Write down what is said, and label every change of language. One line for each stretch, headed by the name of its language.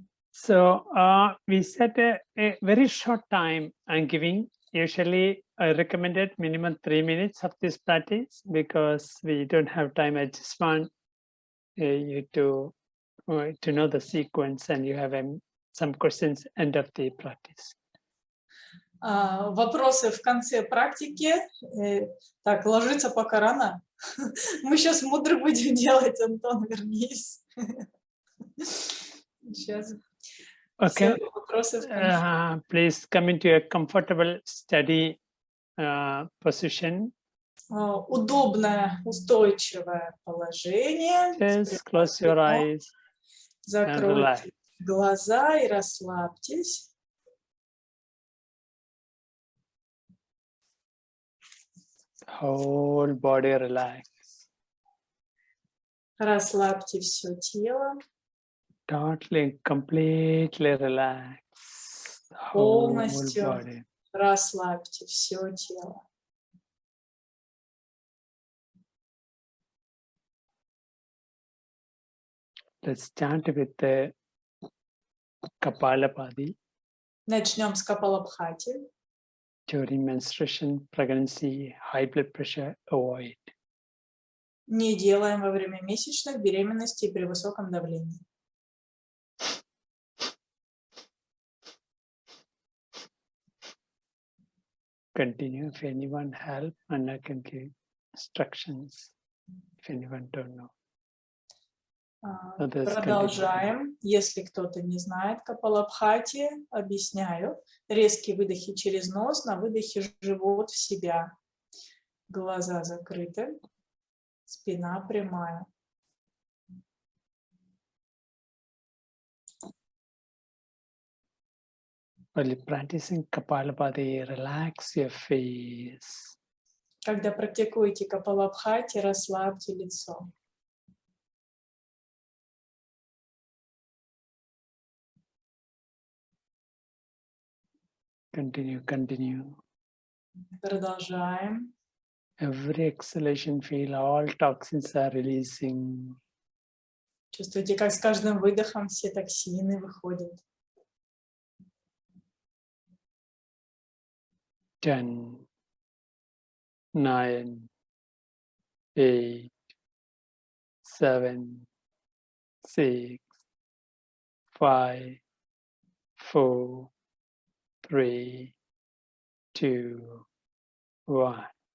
English: So we set a very short time I'm giving. Usually I recommended minimum 3 minutes of this practice because we don't have time. I just want you to know the sequence, and you have some questions end of the practice.
Russian: Вопросы в конце практики. Так, ложиться пока рано. Мы сейчас мудры будем делать, Антон, вернись. Сейчас.
English: Okay.
Russian: Все вопросы в конце.
English: Please come into a comfortable, steady position.
Russian: Удобное, устойчивое положение.
English: Just close your eyes and relax.
Russian: Закройте глаза и расслабьтесь.
English: Whole body relax.
Russian: Расслабьте все тело.
English: Totally, completely relax. Whole
Russian: Полностью
English: body.
Russian: расслабьте все тело.
English: Let's start with the Kapalabhati.
Russian: Начнем с Капалабхати.
English: During menstruation, pregnancy, high blood pressure, avoid.
Russian: Не делаем во время месячных, беременности и при высоком давлении.
English: Continue. If anyone help, and I can give instructions. If anyone don't know.
Russian: Продолжаем. Если кто-то не знает Капалабхати, объясняю. Резкие выдохи через нос, на выдохе живот в себя. Глаза закрыты, спина прямая.
English: While practicing Kapalabhati, relax your face.
Russian: Когда практикуете Капалабхати, расслабьте лицо.
English: Continue, continue.
Russian: Продолжаем.
English: Every exhalation, feel all toxins are releasing.
Russian: Чувствуете, как с каждым выдохом все токсины выходят.
English: 10, 9, 8, 7, 6, 5, 4, 3, 2, 1.